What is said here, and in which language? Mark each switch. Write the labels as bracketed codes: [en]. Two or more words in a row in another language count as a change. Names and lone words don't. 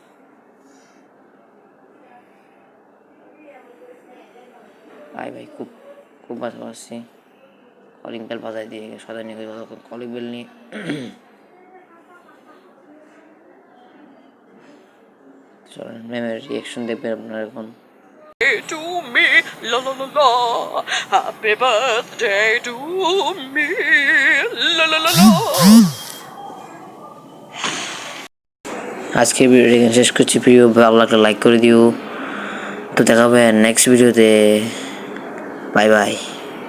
[bn] ভাই খুব খুব বাজে পাচ্ছি। [en] calling bell [bn] বাজাই দিয়ে সাজানি করে [en] calling bell [bn] নিয়ে চলেন ম্যামের রিয়াকশন দেখবেন আপনারা এখন। [en] To me, la la la la. Happy birthday to me, la la la la. [bn] আজকে ভিডিওটি শেষ করছি। প্রিয় ভালো লাগলে লাইক করে দিও। তো দেখা হবে নেক্সট ভিডিওতে। [en] Bye bye.